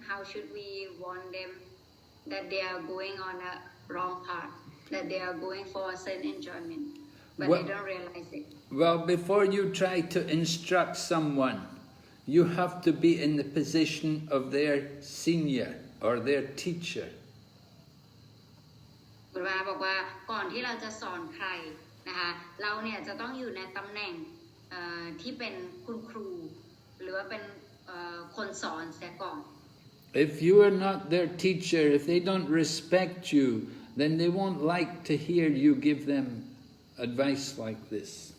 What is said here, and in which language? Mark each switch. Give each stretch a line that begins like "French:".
English: How should we warn them that they are going on a wrong path, that they are going for a certain enjoyment, but they don't realize it? Well, before you try to instruct someone, you have to be in the position of their senior or their teacher.
Thai: คุณว่าบอกว่าก่อนที่เราจะสอนใครนะคะเราเนี่ยจะต้องอยู่ในตำแหน่งที่เป็นคุณครูหรือว่าเป็นคนสอนเสียก่อน
English: If you are not their teacher, if they don't respect you, then they won't like to hear you give them advice like this.